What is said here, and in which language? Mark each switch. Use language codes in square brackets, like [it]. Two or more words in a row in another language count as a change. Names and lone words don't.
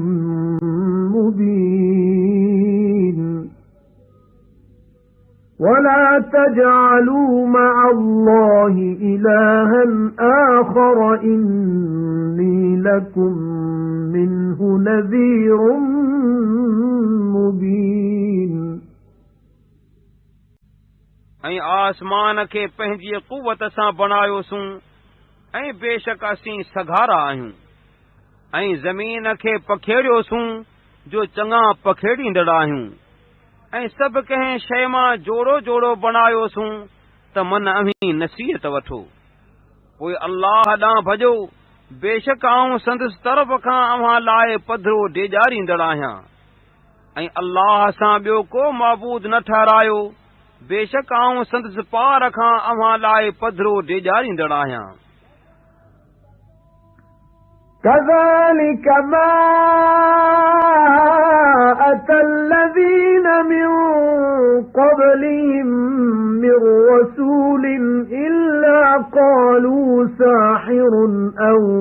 [ar] مُبِينٌ وَلَا تَجْعَلُوا مَعَ اللَّهِ إِلَٰهًا آخَرَ إِنِّي لَكُمْ مِنْهُ نَذِيرٌ مُبِينٌ [sd] ऐं आसमान खे पंहिंजी क़ुवत सां बणायोसूं ऐं बेशक असीं सघारा आहियूं ऐं ज़मीन खे पखेड़ियोसूं जो चङा पखेड़ींदड़ आहियूं ऐं सभु कंहिं शइ मां जोड़ो जोड़ो बणायोसूं त मन अमीं नसीहत वठो पोइ अल्लाह ॾांहुं भॼो बेशक आऊं संदसि तरफ़ खां अव्हां लाइ पधरो ॾेजारींदड़ आहियां ऐं अल्लाह सां ॿियो को माबूद न ठहरायो बेशक आऊं संदसि पार खां अव्हां लाइ पधरो ॾेजारींदड़ आहियां [ar] كَذَلِكَ مَا أَتَى الَّذِينَ مِن قَبْلِهِم مِّن رَّسُولٍ إِلَّا قَالُوا سَاحِرٌ أَوْ